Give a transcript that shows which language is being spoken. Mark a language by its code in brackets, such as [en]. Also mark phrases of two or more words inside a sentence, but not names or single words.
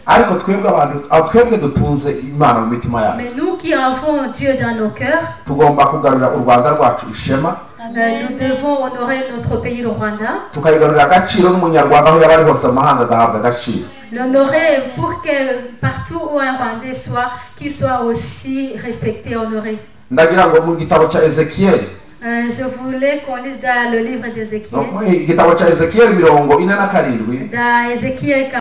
[fr] Mais nous qui avons Dieu dans nos cœurs, nous devons honorer notre pays, le Rwanda. L'honorer pour que partout où un Rwandais soit, qu'il soit aussi respecté, honoré. [rw] ndagira ngo mu gitabo cya Ezekiel. [fr] Je voulais qu'on lise dans le livre d'Ézéchiel. [rw] Igitabo cya Ezekiel 47. [fr] Dans Ézéchiel